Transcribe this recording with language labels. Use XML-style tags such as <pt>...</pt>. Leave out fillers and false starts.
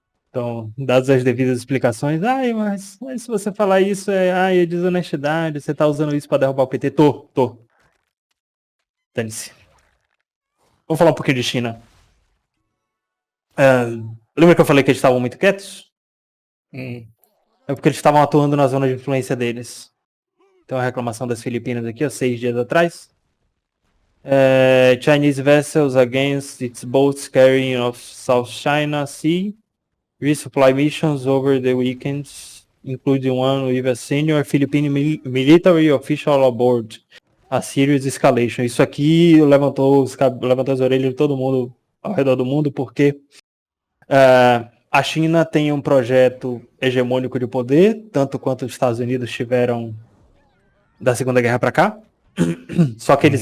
<pt>Então, dadas as devidas explicações, mas se você falar isso, é desonestidade, você tá usando isso para derrubar o PT. Tô. Dane-se. Vamos falar um pouquinho de China. Lembra que eu falei que eles estavam muito quietos? Uhum. É porque eles estavam atuando na zona de influência deles. Então a reclamação das Filipinas aqui, ó, 6 dias atrás.</pt> <en>Chinese vessels against its boats carrying of South China Sea resupply missions over the weekends, including one with a senior Philippine military official aboard. A serious escalation.</en> <pt>Isso aqui levantou as orelhas de todo mundo ao redor do mundo, porque a China tem um projeto hegemônico de poder, tanto quanto os Estados Unidos tiveram da Segunda Guerra para cá. Só que eles</pt>